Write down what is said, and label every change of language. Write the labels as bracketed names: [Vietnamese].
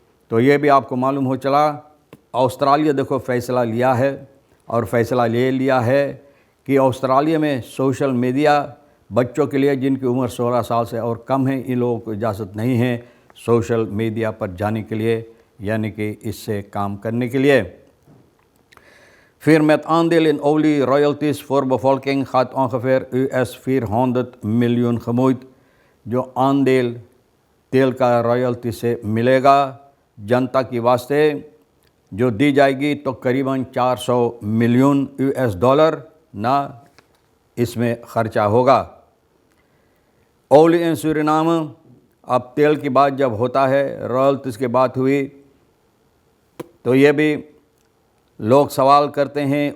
[Hindi] तो ये भी आपको मालूम हो चला। ऑस्ट्रेलिया देखो फ़ैसला लिया है और फ़ैसला ले लिया है कि ऑस्ट्रेलिया में सोशल मीडिया बच्चों के लिए जिनकी उम्र 16 साल से और कम है, इन लोगों को इजाज़त नहीं है सोशल मीडिया पर जाने के लिए, यानी कि इससे काम करने के लिए। [Dutch] फिर met aandeel in olie royalties voor bevolking gaat ongeveer $400 miljoen gemoeid। [Hindi] जो आंदेल तेल का रॉयल्टी से मिलेगा जनता की वास्ते जो दी जाएगी तो करीबन $400 मिलियन ना इसमें ख़र्चा होगा। ओली इन सूरीनाम, अब तेल की बात जब होता है, रॉयल्टीज़ की बात हुई तो ये भी लोग सवाल करते हैं।